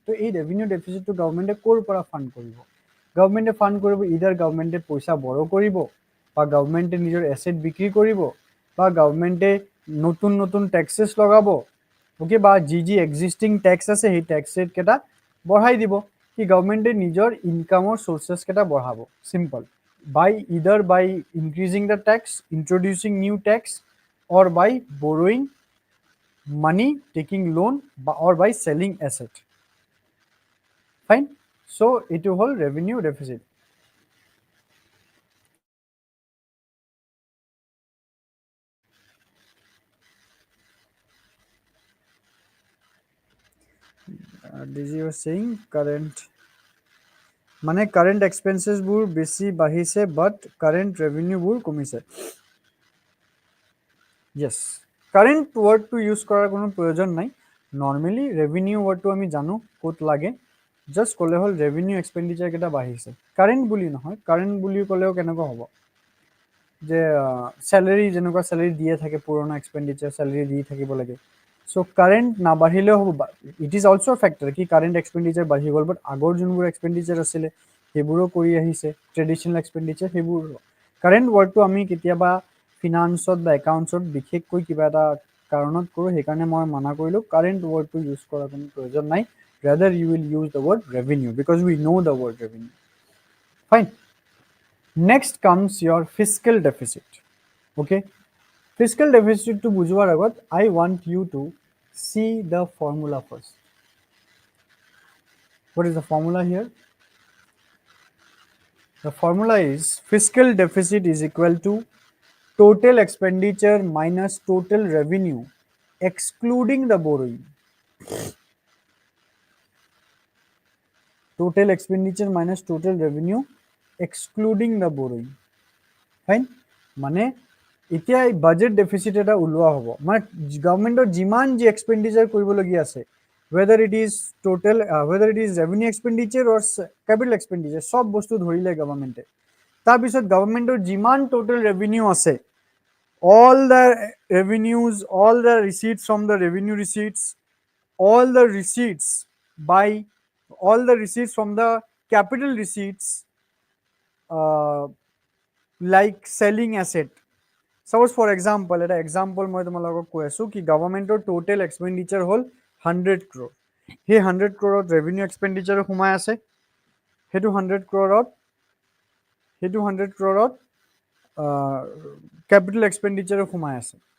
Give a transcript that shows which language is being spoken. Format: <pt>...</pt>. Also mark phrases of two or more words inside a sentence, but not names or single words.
<as>তো এই</as> <en>revenue deficit</en> <as>গভৰ্ণমেণ্টে ক'ৰ পৰা ফাণ্ড কৰিব? গভৰ্ণমেণ্টে ফাণ্ড কৰিব ইদাৰ গভৰ্ণমেণ্টে পইচা বৰ কৰিব, বা গভৰ্ণমেণ্টে নিজৰ এছেট বিক্ৰী কৰিব, বা গভৰ্ণমেণ্টে নতুন নতুন টেক্সেছ লগাব। ওকে, বা যি</as> <en>existing tax</en> <as>আছে সেই</as> <en>tax rate</en> <as>কেইটা বঢ়াই দিব, কি গভৰ্ণমেণ্টে নিজৰ ইনকামৰ চ'ৰ্চেছ কেইটা বঢ়াব। চিম্পল,</as> <en>either by increasing the tax, introducing new tax, or by borrowing money, taking loan, or by selling asset. Fine. So it will revenue deficit. This you are saying current মানে current expenses</en> <as>বোৰ বেছি বাঢ়িছে</as> <en>but current revenue</en> <as>বোৰ কমিছে।</as> <en>Yes, current word to use</en> <as>কৰাৰ কোনো প্ৰয়োজন নাই। নৰ্মেলি</as> <en>revenue word</en> <as>টো আমি জানো ক'ত লাগে, জাষ্ট ক'লে হ'ল</as> <en>revenue expenditure</en> <as>কেইটা বাঢ়িছে। কাৰেণ্ট বুলি নহয়, কাৰেণ্ট বুলি ক'লেও কেনেকুৱা হ'ব যে চেলাৰী, যেনেকুৱা চেলাৰী দিয়ে থাকে পুৰণা</as> <en>expenditure salary</en> <as>দি থাকিব লাগে। চ' কাৰেণ্ট নাবাঢ়িলেও হ'ব,</as> <en>it is also factor</en> <as>কি</as> <en>current expenditure</en> <as>বাঢ়ি গ'ল, বাট আগৰ যোনবোৰ এক্সপেণ্ডিচাৰ আছিলে সেইবোৰো কৰি আহিছে,</as> <en>traditional expenditure</en> <as>সেইবোৰ।</as> <en>current word</en> <as>আমি কেতিয়াবা ফিনান্সত বা একাউণ্টছত বিশেষকৈ কিবা এটা কাৰণত কৰোঁ, সেইকাৰণে মই মানা কৰিলোঁ</as> <en>current word</en> <as>ইউজ কৰাৰ কোনো প্ৰয়োজন নাই।</as> <en>Rather you will use the word revenue because we know the word revenue. Fine. Next comes your fiscal deficit. Okay, fiscal deficit</en> <as>টো বুজিবৰ আগত</as> <en>I want you to see the formula first. What is the formula here? The formula is fiscal deficit is equal to total expenditure minus total revenue excluding the borrowing. Total expenditure minus total revenue excluding the borrowing. Fine.</en> <as>মানে এতিয়া</as> <en>budget deficit</en> <as>এটা ওলোৱা হ'ব, মানে গভৰ্ণমেণ্টৰ যিমান যি এক্সপেণ্ডিচাৰ কৰিবলগীয়া আছে,</as> <en>whether it is revenue expenditure or capital expenditure,</en> <as>সব বস্তু ধৰিলে গভৰ্ণমেণ্টে। তাৰপিছত গভৰ্ণমেণ্টৰ যিমান</as> <en>total revenue</en> <as>আছে,</as> <en>all the revenues, all the receipts from the revenue receipts, all the receipts from the capital receipts, like selling asset. Suppose for example,</en> <as>এটা example মই তোমালোকক কৈ আছো কি গভৰ্ণমেণ্টৰ</as> <en>total expenditure</en> <as>হ'ল 100 crore, সেই 100 crore</as> <en>revenue expenditure</en> <as>সোমাই আছে, সেইটো 100 crore</as> <en>capital expenditure</en> <as>সোমাই আছে।</as>